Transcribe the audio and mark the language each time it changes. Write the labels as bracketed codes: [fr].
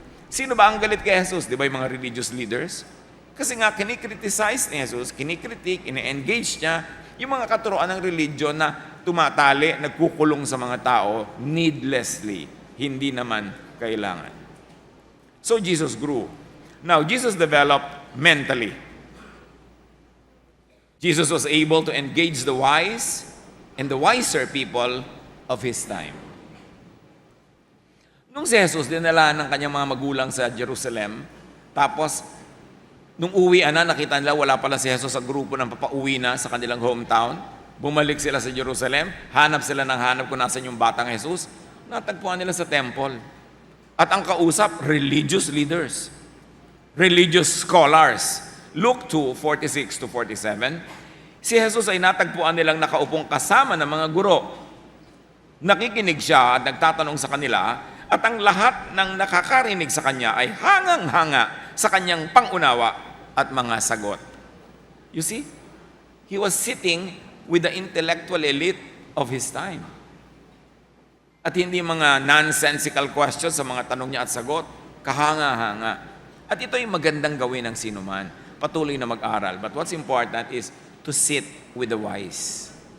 [tl] Sino ba ang galit kay Jesus? Di ba yung mga religious leaders? Kasi nga kinikriticize ni Jesus, kinikritik, ine-engage niya yung mga katuruan ng religion na tumatali, nagkukulong sa mga tao needlessly, hindi naman kailangan. [en] So Jesus grew. Now, Jesus developed mentally. Jesus was able to engage the wise and the wiser people of His time. [tl] Nung si Jesus dinala ng kanyang mga magulang sa Jerusalem, tapos nung uwian na, nakita nila wala pala si Jesus sa grupo ng papauwi na sa kanilang hometown. Bumalik sila sa Jerusalem, hanap sila ng hanap kung nasan yung batang Jesus. Natagpuan nila sa temple. At ang kausap, religious leaders, religious scholars. Luke 2:46 to 47, si Jesus ay natagpuan nilang nakaupong kasama ng mga guro. Nakikinig siya at nagtatanong sa kanila, at ang lahat ng nakakarinig sa kanya ay hangang-hanga sa kanyang pangunawa at mga sagot. [en] You see, he was sitting with the intellectual elite of his time. [tl] At hindi mga nonsensical questions sa mga tanong niya at sagot, kahanga-hanga. At ito ay magandang gawin ng sinuman, patuloy na mag-aral. [en] But what's important is to sit with the wise.